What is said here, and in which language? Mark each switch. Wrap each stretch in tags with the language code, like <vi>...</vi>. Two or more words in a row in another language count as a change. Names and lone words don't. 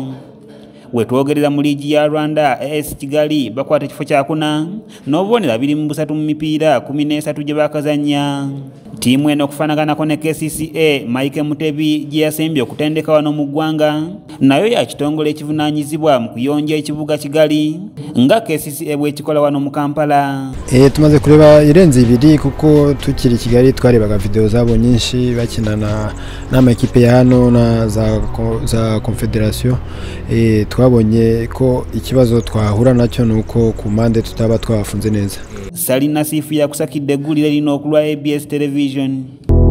<lg>Wetwogerera mu ligi ya Rwanda AS Kigali bakwata ekifo kya 4 n'obubonero 23 mu mipiira 13 gye bakazannya. Tiimu eno okufaanaganako ne KCCA Mike Mutebi gye yasembye okutendeka wano mu ggwanga nayo ya kitongole ekivunaanyizibwa mu kuyonja ekibuga Kigali nga KCCA bw'ekikola wano mu Kampala.</lg> <rw>Tumaze kureba irenze 2 kuko tukiri Kigali twarebaga video zabo nyinshi bakina n'amakipe ya hano na za Confederation. Twabonye ko ikibazo twahura nacyo nuko ku mande tutaba twafunze neza.</rw> <lg>Salina Sifu yakusakidde eggulire lino okulwa ABS Television.</lg>